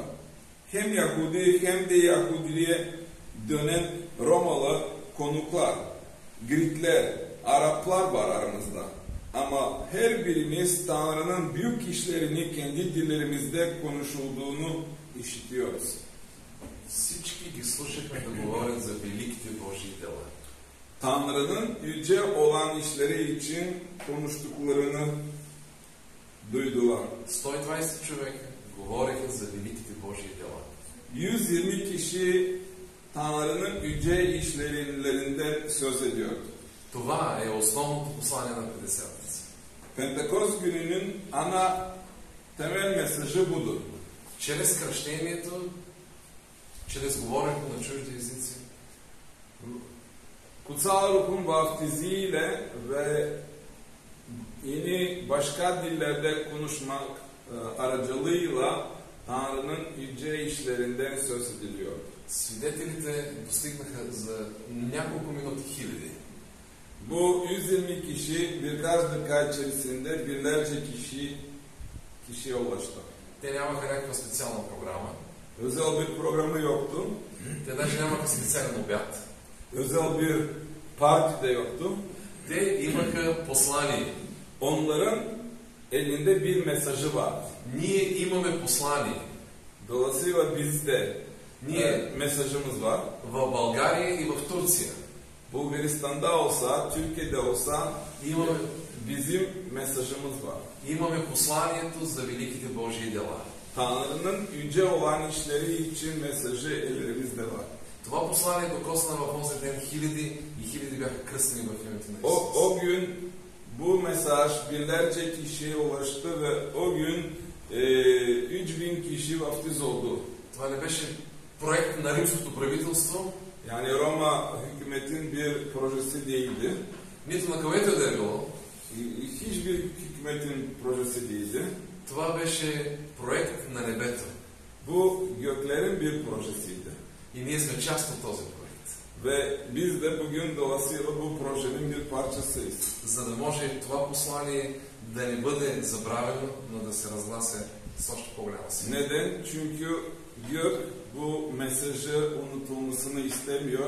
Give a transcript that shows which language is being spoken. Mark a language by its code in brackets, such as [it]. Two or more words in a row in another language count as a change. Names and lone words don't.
[tr] Hem Yahudi hem de Yahudiliğe dönen Romalı konuklar, Gritler, Araplar var aramızda. Ama her birimiz Tanrı'nın büyük işlerini kendi dillerimizde konuşulduğunu işitiyoruz. [bg] Всички ги слушахме да говорят за великите Божии дела. [tr] Tanrı'nın yüce olan işleri için konuştuklarını duydular. [bg] 120 човека говореха за великите Божии дела. [tr] 120 kişi Tanrı'nın yüce işlerinden söz ediyor. [bg] Това е основното послание на Петдесятница. [tr] Pentekost gününün ana temel mesajı budur. [bg] Чрез кръщението, чрез говоренето на чужди езици, [tr] Kutsal Ruh'un vaftiziyle ve yeni başka dillerde konuşmak aracılığıyla Tanrı'nın yüce işlerinden söz ediliyor. [bg] свидетелите достигнаха за няколко минути хиляди. [tr] Bu 120 kişi birkaç dakika içerisinde binlerce kişiye ulaştı. [bg] Те нямаха някаква специална програма. [tr] Özel bir programı yoktu. [bg] Те даже нямаха специален обяд. [tr] Özel bir parti de yoktu. [bg] Те имаха послание. [tr] Onların elinde bir mesajı var. [bg] Ние имаме послание. [tr] Dolayısıyla bizde mesajımız var. [bg] В България и в Турция [tr] Bulgaristan'da olsa, Türkiye'de olsa [bg] имаме, [tr] bizim mesajımız var. [bg] имаме посланието за великите Божии дела. [tr] Tanrı'nın yüce olan işleri için mesajı ellerimizde var. [bg] Това послание докосна в онзи ден хиляди и хиляди бяха кръстени в името на Исус. [tr] O gün bu mesaj binlerce kişiye ulaştı ve o gün 3000 kişi vaftiz oldu. [bg] Това не беше проект на римското правителство, [tr] Yani Roma hükümetin bir projesi değildi. [bg] нито на където да е било. [tr] Hiçbir hükümetin projesi değildi. [bg] Това беше проект на небето. [tr] Bu göklerin bir projesiydi. [bg] И ние сме част от този проект. [tr] Ve biz de bugün dolayısıyla bu projenin bir parçasıyız. [bg] За да може това послание да не бъде забравено, но да се разглася с още по-голяма сила. [tr] Neden? Çünkü gök bu mesajı unutulmasını istemiyor.